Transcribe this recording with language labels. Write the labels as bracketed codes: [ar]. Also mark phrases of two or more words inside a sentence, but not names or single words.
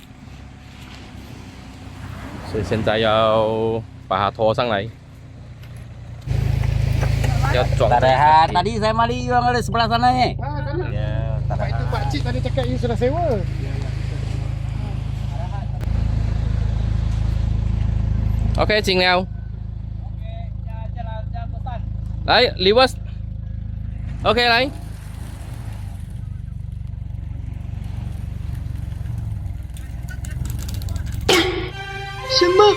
[zh] 所以现在要把它拖上来，要装。 [ms] Tadi saya mali yang ada sebelah sana ni. Ya, tak itu Pak Cik tadi cakap you sudah sewa. [zh] OK， 进了。来 ，reverse。OK， 来。什么？